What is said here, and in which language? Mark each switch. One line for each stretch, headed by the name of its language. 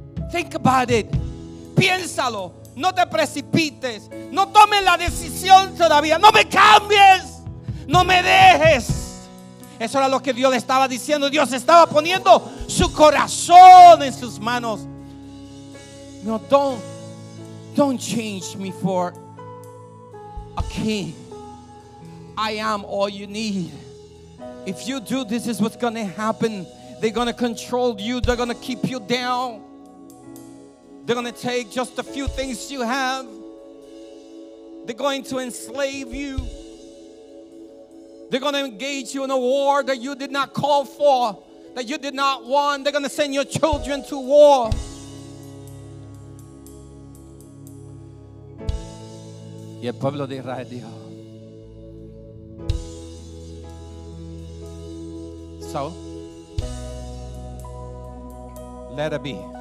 English: Think about it.
Spanish: Piénsalo. No te precipites. No tomes la decisión todavía. No me cambies. No me dejes. Eso era lo que Dios le estaba diciendo. Dios estaba poniendo su corazón en sus manos.
English: No, don't change me for a king. I am all you need. If you do, this is what's going to happen. They're going to control you. They're going to keep you down. They're going to take just a few things you have. They're going to enslave you. They're going to engage you in a war that you did not call for, that you did not want. They're going to send your children to war.
Spanish: Y el pueblo de Israel dijo:
English: so, let it be.